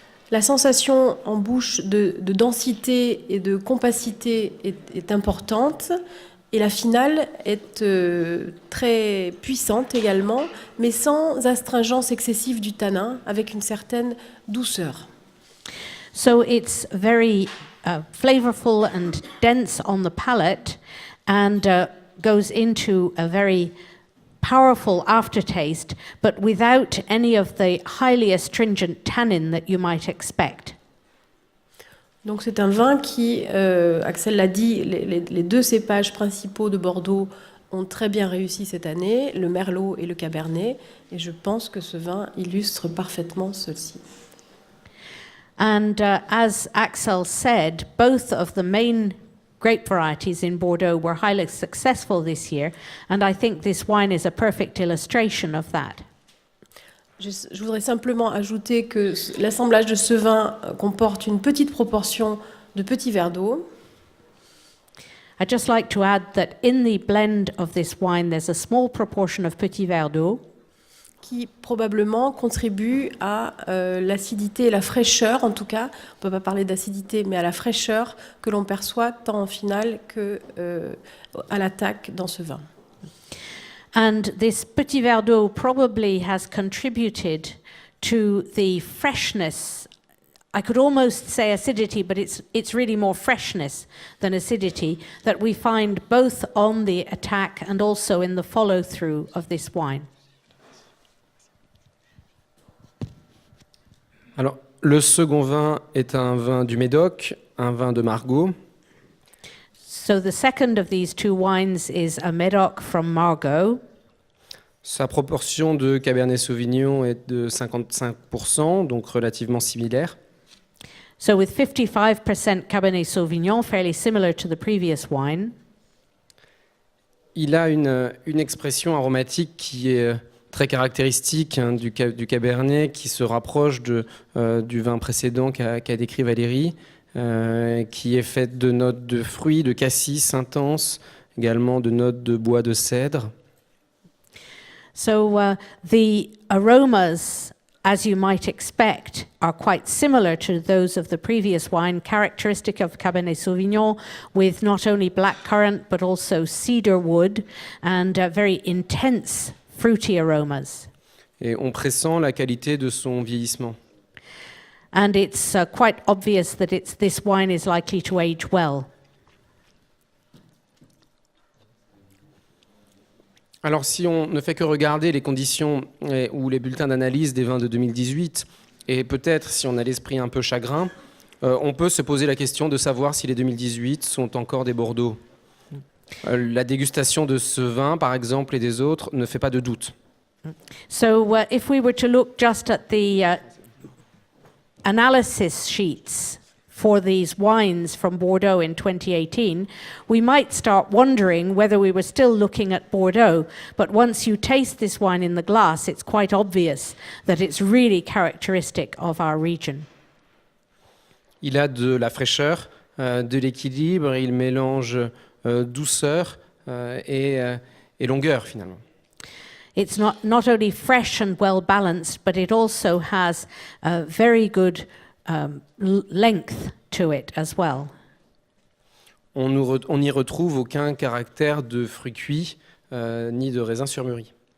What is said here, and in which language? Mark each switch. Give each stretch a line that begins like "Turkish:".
French: La sensation en bouche de densité et de compacité est importante, et la finale est très puissante également, mais sans astringence excessive du tanin, avec une certaine douceur.
English: So it's very flavorful and dense on the palate, and goes into a very powerful aftertaste, but without any of the highly astringent tannin that you might expect.
French: Donc c'est un vin qui, Axel l'a dit, les deux cépages principaux de Bordeaux ont très bien réussi cette année, le Merlot et le Cabernet, et je pense que ce vin illustre parfaitement ceci.
English: And as Axel said, both of the main grape varieties in Bordeaux were highly successful this year, and I think this wine is a perfect illustration of that.
French: Je voudrais simplement ajouter que l'assemblage de ce vin comporte une petite proportion de petits verres d'eau.
English: I'd just like to add that in the blend of this wine, there's a small proportion of petits verres d'eau,
French: qui probablement contribue à l'acidité et la fraîcheur, en tout cas, on ne peut pas parler d'acidité, mais à la fraîcheur que l'on perçoit tant en finale qu'à l'attaque dans ce vin.
English: And this petit verre d'eau probably has contributed to the freshness. I could almost say acidity, but it's really more freshness than acidity that we find both on the attack and also in the follow-through of this wine.
French: Alors, le second vin est un vin du Médoc, un vin de Margaux.
English: So the second of these two wines is a Médoc from Margaux.
French: Sa proportion de Cabernet Sauvignon est de 55%, donc relativement similaire.
English: So with 55% Cabernet Sauvignon, fairly similar to the previous wine.
French: Il a une expression aromatique qui est très caractéristique du Cabernet, qui se rapproche du vin précédent qu'a décrit Valérie, qui est faite de notes de fruits, de cassis intenses, également de notes de bois de cèdre.
English: So the aromas, as you might expect, are quite similar to those of the previous wine, characteristic of Cabernet Sauvignon, with not only blackcurrant but also cedar wood and very intense fruity aromas.
French: Et on pressent la qualité de son vieillissement.
English: And it's quite obvious that this wine is likely to age well.
French: Alors si on ne fait que regarder les conditions ou les bulletins d'analyse des vins de 2018, et peut-être si on a l'esprit un peu chagrin, on peut se poser la question de savoir si les 2018 sont encore des Bordeaux. La dégustation de ce vin, par exemple, et des autres, ne fait pas de doute.
English: So if we were to look just at the analysis sheets for these wines from Bordeaux in 2018, we might start wondering whether we were still looking at Bordeaux. But once you taste this wine in the glass, it's quite obvious that it's really characteristic of our region.
French: Il a de la fraîcheur, de l'équilibre, il mélange douceur et longueur finalement.
English: It's not only fresh and well balanced, but it also has a very good length to it as well.
French: On n'y retrouve aucun caractère de fruits cuits ni de raisins surmûris.